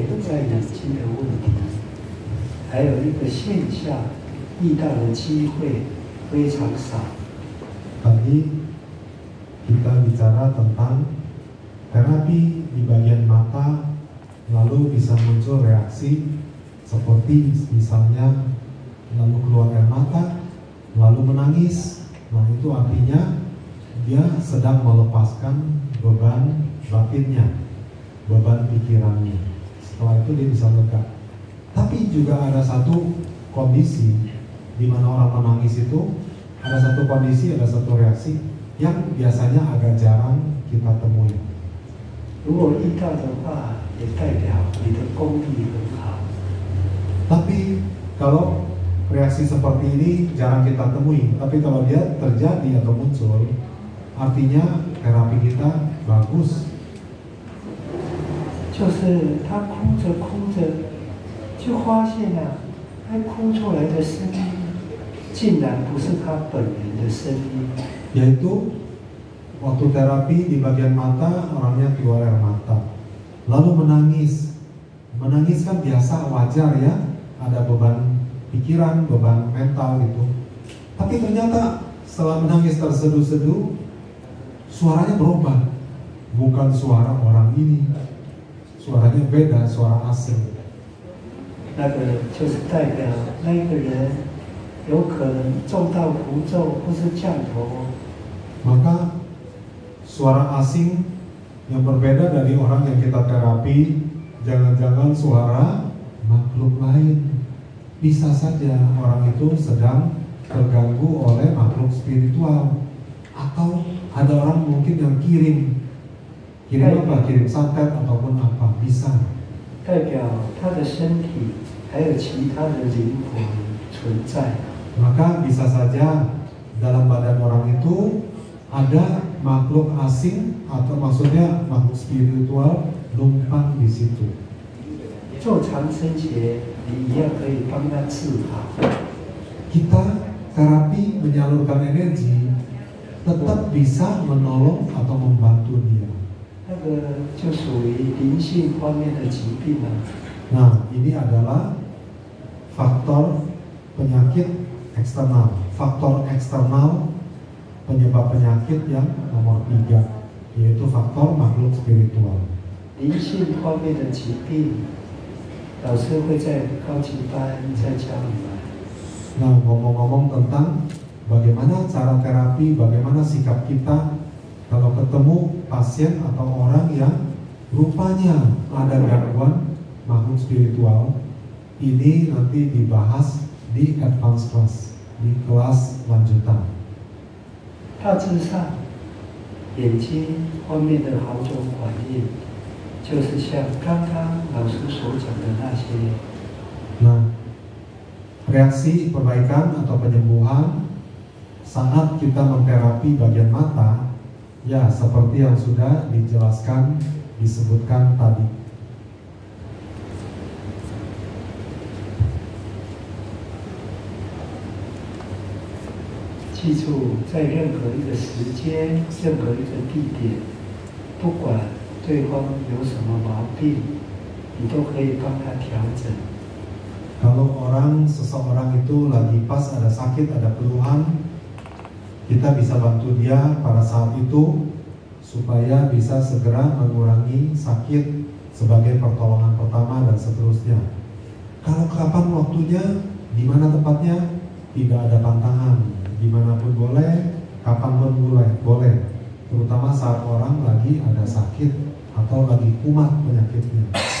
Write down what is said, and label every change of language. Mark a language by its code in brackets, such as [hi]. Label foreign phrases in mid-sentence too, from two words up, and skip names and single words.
[zh] 在眼睛的问题，还有一个现象，遇到的机会非常少。 [id] Tadi kita bicara tentang terapi di bagian mata, lalu bisa muncul reaksi seperti misalnya lalu keluar air mata, lalu menangis. Nah, itu artinya dia sedang melepaskan beban batinnya, beban pikirannya. Setelah itu dia bisa lega. Tapi juga ada satu kondisi di mana orang menangis itu, ada satu kondisi, ada satu reaksi yang biasanya agak jarang kita temui. [zh] 如果遇到的话，也代表你的功力很好。 [id] Tapi kalau reaksi seperti ini jarang kita temui, tapi kalau dia terjadi atau muncul, artinya terapi kita bagus. [zh] 就是他哭着哭着，就发现啊，他哭出来的声音，竟然不是他本人的声音。 [id] Yaitu waktu terapi di bagian mata orangnya keluar air mata, lalu menangis. Menangis kan biasa, wajar ya, ada beban pikiran, beban mental gitu. Tapi ternyata setelah menangis terseduh-seduh, suaranya berubah. Bukan suara orang ini, suaranya beda, suara asing. [zh] 那个就是代表那个人有可能中到符咒或是降头。 [id] Maka suara asing yang berbeda dari orang yang kita terapi, jangan-jangan suara makhluk lain. Bisa saja orang itu sedang terganggu oleh makhluk spiritual, atau ada orang mungkin yang kirim apa? Kirim santet ataupun apa, bisa. [zh] 代表他的身体还有其他的灵魂存在。 [id] Maka bisa saja dalam badan orang itu ada makhluk asing atau maksudnya makhluk spiritual numpang di situ. [zh] 做长生节，你一样可以帮他治好。 [id] Kita terapi menyalurkan energi tetap bisa menolong atau membantu dia. [zh] 那个就属于灵性方面的疾病了。 [id] Nah, ini adalah faktor penyakit eksternal, faktor eksternal penyebab penyakit yang nomor 3, yaitu faktor makhluk spiritual. [zh] 灵性方面的疾病， 老师会在高级班再教你们。 [id] Nah, ngomong-ngomong tentang bagaimana cara terapi, bagaimana sikap kita kalau ketemu pasien atau orang yang rupanya ada gangguan makhluk spiritual, ini nanti dibahas di [en] advance class, [id] di kelas lanjutan. [zh] 大致上，眼睛后面的好种反应，就是像刚刚老师所讲的那些。 [id] Nah, reaksi perbaikan atau penyembuhan saat kita menterapi bagian mata, ya seperti yang sudah dijelaskan, disebutkan tadi. [zh] 记住，在任何一个时间、任何一个地点，不管对方有什么毛病，你都可以帮他调整。 [id] Kalau seseorang itu lagi pas ada sakit, ada keluhan, kita bisa bantu dia pada saat itu supaya bisa segera mengurangi sakit sebagai pertolongan pertama dan seterusnya. Kalau kapan waktunya, di mana tempatnya, tidak ada pantangan, dimanapun boleh, kapanpun boleh, terutama saat orang lagi ada sakit atau lagi kumat penyakitnya.